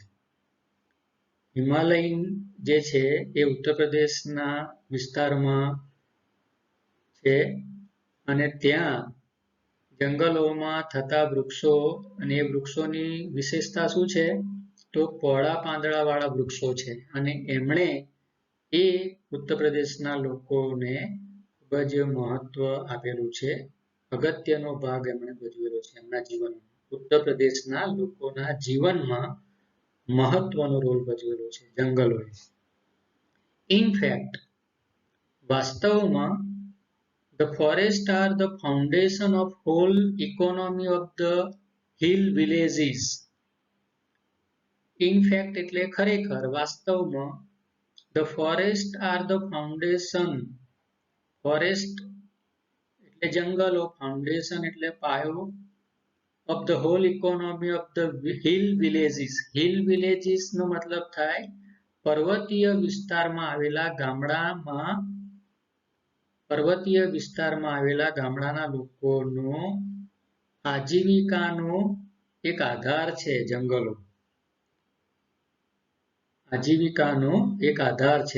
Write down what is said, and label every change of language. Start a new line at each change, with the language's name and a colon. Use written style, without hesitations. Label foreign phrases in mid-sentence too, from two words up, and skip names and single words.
Gujarati: હિમાલયન જે છે એ ઉત્તર પ્રદેશના વિસ્તારમાં છે અને ત્યાં જંગલોમાં થતા વૃક્ષો અને એ વૃક્ષોની વિશેષતા શું છે તો પહોળા પાંદડાવાળા વૃક્ષો છે અને એમણે એ ઉત્તર પ્રદેશના લોકોને ખૂબ જ મહત્વ આપેલું છે. અગત્યનો ભાગ એમણે ભજવેલો છે એમના જીવનમાં. ઉત્તર પ્રદેશના લોકોના જીવનમાં મહત્વનો રોલ ભજવેલો છે જંગલોએ.
English: ઇનફેક્ટ, વાસ્તવમાં the forests are the foundation of whole economy of the hill villages. In fact
Gujarati: એટલે ખરેખર, વાસ્તવમાં
English: the forests are the foundation.
Gujarati: Forest એટલે જંગલો, foundation એટલે પાયો,
English: of the whole economy of the hill villages. Hill villages
Gujarati: નો મતલબ થાય પર્વતીય વિસ્તારમાં આવેલા ગામડામાં, પર્વતીય વિસ્તારમાં આવેલા ગામડાના લોકોનો આજીવિકાનો એક આધાર છે જંગલો. આજીવિકાનો એક આધાર છે.